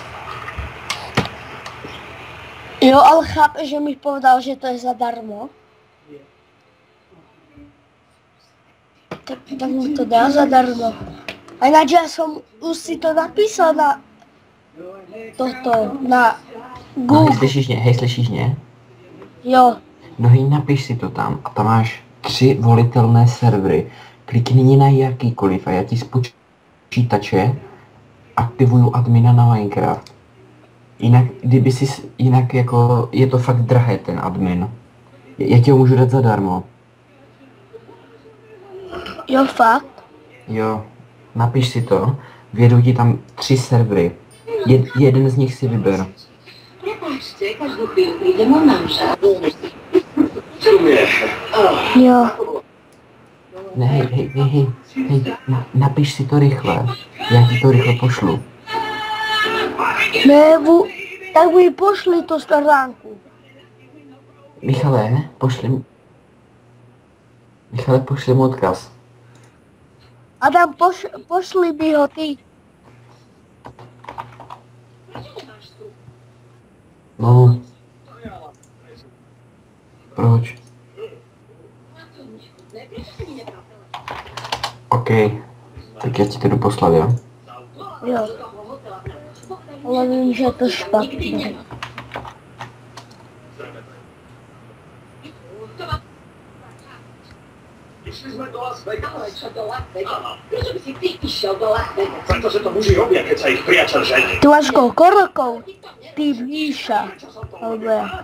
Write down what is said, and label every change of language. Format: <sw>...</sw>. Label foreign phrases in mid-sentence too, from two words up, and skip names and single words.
<sk>Jo, ale chápeš, že mi povedal, že to je zadarmo? Tak mu to dá zadarmo. A ináč</sk> <cs>já jsem</cs> <sk>už si to napísal na toto, na No, Google.</sk> <cs>hej, slyšíš mě? Jo, No hej, napiš si to tam a tam máš 3 volitelné servery. Klikni na jakýkoliv a já ti z počítače aktivuju admina na Minecraft. Jinak jako je to fakt drahé ten admin. Já ti ho můžu dát zadarmo. jo fakt. Jo, napiš si to, vědu ti tam 3 servery. Jeden z nich si vyber.</cs> <sk>Prepáčte, každú chvíľu príde môj manžel.</sk> <cs>Jo. Ne, hej, napiš si to rychle. Já ti to rychle pošlu. Ne, tak mi pošli to stránku. Michale, pošli mu odkaz. Adam, pošli mi ho ty. No. Proč? OK. Tak já ti to jdu poslat, jo? Jo. Ale vím, že je to špatné.</cs> <sk>Išli sme do Las Vegas. Ale čo do Las Vegas? Prečo by si ty išiel do Las Vegas? Pretože to muži robia, keď sa ich priateľ žení. Ty máš koľko rokov? Ty Míša. Alebo ja.</sk>